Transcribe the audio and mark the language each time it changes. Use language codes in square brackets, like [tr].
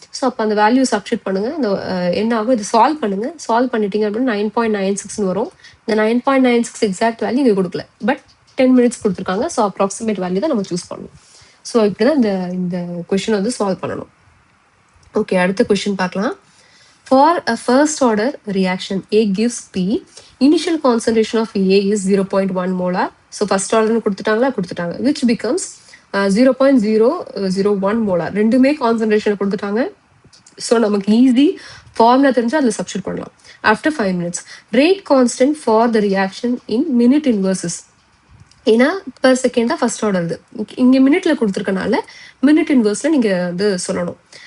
[ta] So அப்போ அந்த value substitute பண்ணுங்க. இந்த என்ன ஆகும், இது சால்வ் பண்ணுங்க. சால்வ் பண்ணிட்டீங்க அப்படின்னா 9.96ன்னு வரும். இந்த 9.96 எக்ஸாக்ட் வேல்யூ இங்கே கொடுக்கல, பட் 10 மினிட்ஸ் கொடுத்துருக்காங்க. ஸோ அப்ராக்சிமேட் வேல்யூ தான் நம்ம சூஸ் பண்ணணும். ஸோ இப்படிதான் இந்த கொஸ்டின் வந்து சால்வ் பண்ணணும். ஓகே, அடுத்த கொஸ்டின் பார்க்கலாம். [en] For a first order reaction, A gives P. Initial concentration of A is 0.1 molar. So first order [ta] கொடுத்துட்டாங்க, [en] which becomes 0.001 molar. [ta] ரெண்டுமே கான்சன்ட்ரேஷன் கொடுத்துட்டாங்க. ஸோ நமக்கு ஈஸி ஃபார்முலா தெரிஞ்சு அதில் சப்ஸ்டியூட் பண்ணலாம். [en] After 5 minutes, rate constant for the reaction in minute inverses. [ta] ஏன்னா per செகண்டா first order இது இங்கே மினிட்ல கொடுத்துருக்கனால மினிட் இன்வர்ஸ்ல நீங்க வந்து சொல்லணும்.